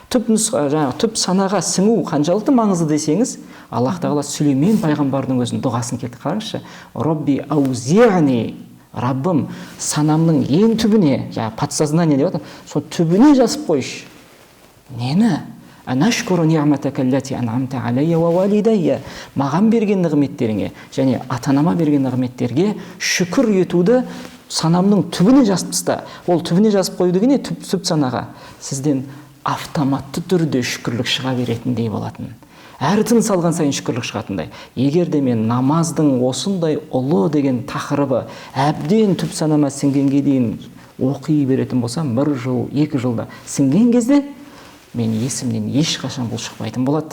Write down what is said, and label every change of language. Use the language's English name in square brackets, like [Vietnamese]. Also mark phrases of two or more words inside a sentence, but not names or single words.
[Kazakh] Түп санаға сіңу қаншалықты маңызды десеңіз, Аллах тағала Сүлеймен пайғамбардың өзінің дұғасын келтіріп қараңызшы. [Arabic] رب أوزعني, [Kazakh] Раббым, санамның ең түбіне, подсознание деп отыр, сол түбіне жазып қойшы. [Arabic] Нені? أن أشكر نعمتك التي أنعمت علي ووالدي. [Kazakh] Маған берген нығметтеріңе және ата-анама берген нығметтерге шүкір етуді санамның түбіне жазып таста. Ол түбіне жазып қою деген не? Түп санаға сізден автоматты түрде шүкірлік шыға беретіндей болатын. Әр тыныс алған сайын шүкірлік шығатындай. Егер де мен намаздың осындай ұлы деген тақырыбы әбден түп санама сіңгенге дейін оқи беретін болсам, 1 жыл, 2 жылда сіңген кезде мен есімнен ешқашан бұл шықпайтын болады.